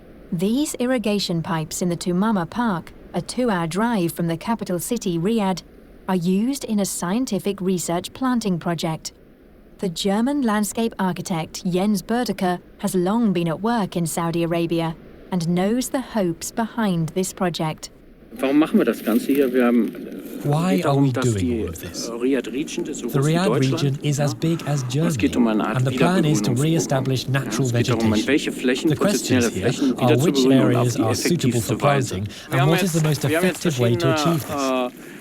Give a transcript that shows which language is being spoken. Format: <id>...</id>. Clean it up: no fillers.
<en>These irrigation pipes in the Tumama Park, a 2-hour drive from the capital city Riyadh, are used in a scientific research planting project. The German landscape architect Jens Boerdeker has long been at work in Saudi Arabia and knows the hopes behind this project.</en> <de>Warum machen wir das Ganze hier? Wir haben</de> <en>Why are we doing all of this? The Riyadh region is as big as Germany, and the plan is to re-establish natural vegetation. The questions here are which areas are suitable for planting and what is the most effective way to achieve this.</en>